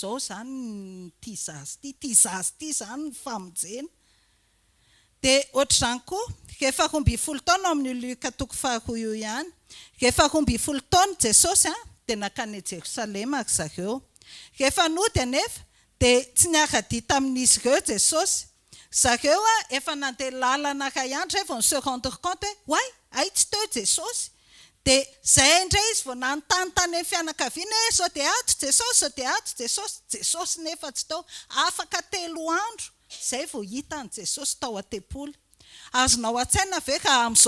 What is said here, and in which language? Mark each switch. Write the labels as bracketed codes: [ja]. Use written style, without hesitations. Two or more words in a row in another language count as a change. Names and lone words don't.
[mg] zao zany ty zazy ty zany ny famonjena dia ohatr'izany koa rehefa 12 taona amin'ny Lioka 2 io ihany rehefa 12 taona Jesosy dia nakany Jerosalema ary zareo rehefa nody anefa dia tsy niara-dia tamin'izy ireo Jesosy zareo efa nandeha lalana iray andro vao [fr] se rendre compte [mg] hoe ay tsy teo Jesosy dia zay indray izy vao nanontany amin'ny fianakaviana zao dia ato Jesosy zao dia ato Jesosy nefa tsy tao afaka 3 andro zay vao hita ny Jesosy tao an-tempoly azonao an-tsaina ve ka amin'izao